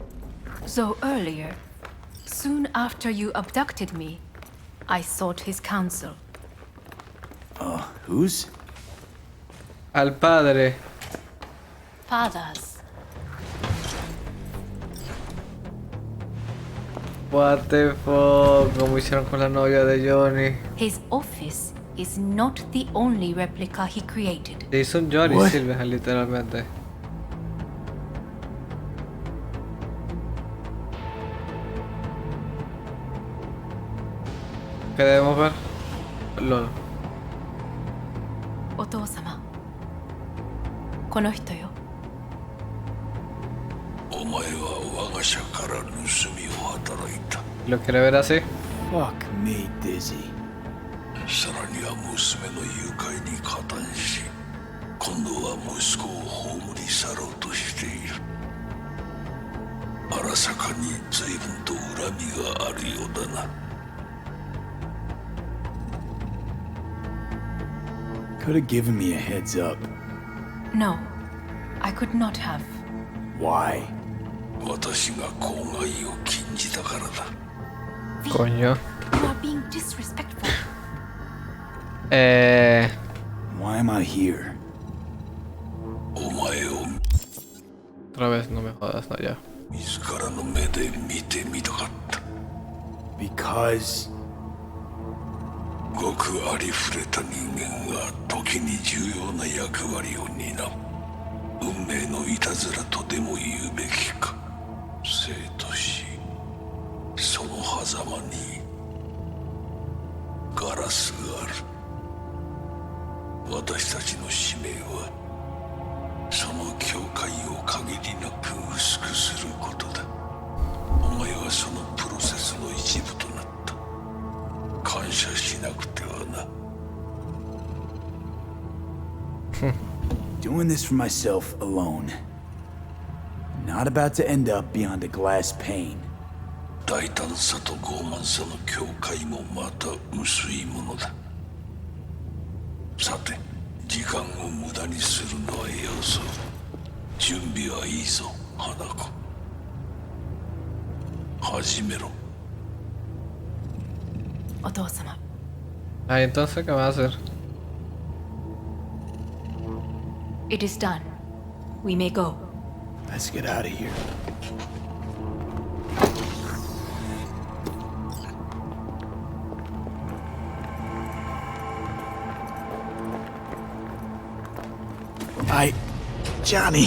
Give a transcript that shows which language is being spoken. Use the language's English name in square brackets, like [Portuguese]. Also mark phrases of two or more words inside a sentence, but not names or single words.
[English] So earlier, soon after you abducted me, I sought his counsel. Whose? [Spanish] Al padre. [English] Father's. What the fuck, [Spanish] como hicieron con la novia de Johnny. [English] His office is not the only replica he created. [Spanish] Le hizo un Johnny [English] What? [Spanish] Silverhand, literalmente. ¿Qué debemos ver? [English] LOL. [Japanese] お父様。この人よ。お前は我が社から盗みを働いた。 [Spanish] ¿Lo quiere ver así? [English] Fuck me, Dizzy. [Japanese] さらには娘の誘拐に加担し、 今度は息子を葬り去ろうとしている。荒坂に随分と恨みがあるようだな。 [English] Could have given me a heads up. No, I could not have. Why? [Japanese] 私が公害を禁じたからだ。 [Spanish] Coño. [English] You are being disrespectful. Why am I here? [Japanese] お前を [Spanish] Otra vez, no me jodas, no, ya. [Japanese] 自らの目で見てみたかった。 [English] Because... [Japanese] ごくありふれた人間が時に重要な役割を担う。運命のいたずらとでも言うべきか。生と死、その狭間にガラスがある。私たちの使命はその境界を限りなく薄くすることだ。お前はそのプロセスの一部となった。感謝しなくてはな。 [English] Doing this for myself alone. Not about to end up beyond a glass pane. [Japanese] 大胆さと傲慢さの境界もまた薄いものだ。さて、時間を無駄にするのはよそう。準備はいいぞ、花子。始めろ。お父様。 [Spanish] Ay, entonces, ¿qué va a hacer? [English] It is done. We may go. Let's get out of here. Johnny.